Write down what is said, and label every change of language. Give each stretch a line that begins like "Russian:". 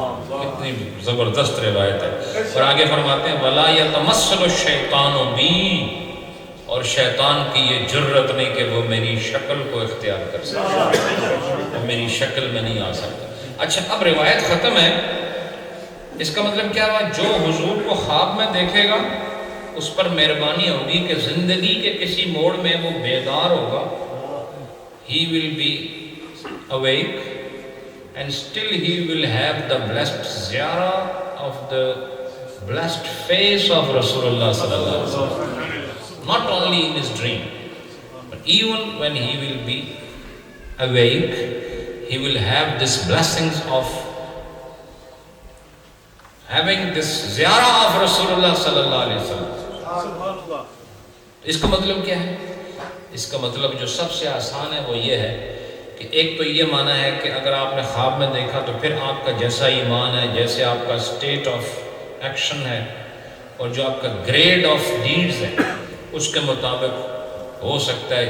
Urdu: کتنی زبردست روایت ہے. اور آگے فرماتے ہیں
Arabic: وَلَا يَتَمَثَّلُ الشَّيْطَانُ بِي،
Urdu: اور شیطان کی یہ جرت نہیں کہ وہ میری شکل کو اختیار کر سکتا، میری شکل میں نہیں آ سکتا. اچھا اب روایت ختم ہے. اس کا مطلب کیا ہوا؟ جو حضور کو خواب میں دیکھے گا اس پر مہربانی ہوگی کہ زندگی کے کسی موڑ میں وہ بیدار ہوگا.
English: He will be awake and still he will have the blessed ziyara of the blessed face of Rasulullah sallallahu alaihi wasallam. Not only in his dream, but even when he will be awake, he will have these blessings of having this ziyara of Rasulullah sallallahu alaihi wasallam.
Urdu: اس کا مطلب کیا ہے؟ اس کا مطلب جو سب سے آسان ہے وہ یہ ہے کہ ایک تو یہ معنی ہے کہ اگر آپ نے خواب میں دیکھا تو پھر آپ کا جیسا ایمان ہے، جیسے آپ کا
English: state of action
Urdu: ہے اور جو آپ کا
English: grade of deeds
Urdu: ہے اس کے مطابق ہو سکتا ہے.